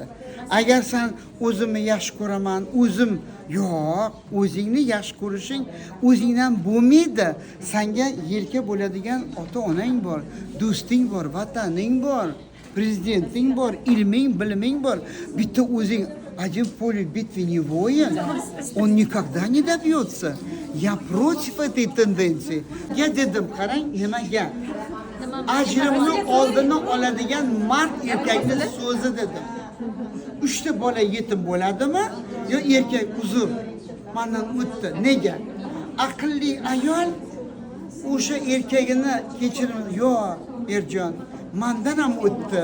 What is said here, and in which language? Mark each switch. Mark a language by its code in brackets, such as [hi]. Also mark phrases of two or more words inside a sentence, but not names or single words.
[uz] Agar sen o'zimni yaxshi ko'raman, o'zim yo'q, o'zingni yaxshi ko'rishing o'zingdan bo'lmaydi. Senga yelka bo'ladigan ota-onang bor, do'sting bor, vataning bor, prezidenting bor, ilming, biliming bor. Bitta o'zing [ru] один поле битвы не воин, он никогда не добьется. Я против этой тенденции. [uz] Я dedim, qarang, nimaga? Ajrimni oldini oladigan mard erkakning so'zi dedim. 3 ta bola yetim bo'ladimi? Yo erkak uzr, mendan o'tdi. Nega? Aqlli ayol o'sha erkagini kechirim, yo Erjon, mendan ham o'tdi.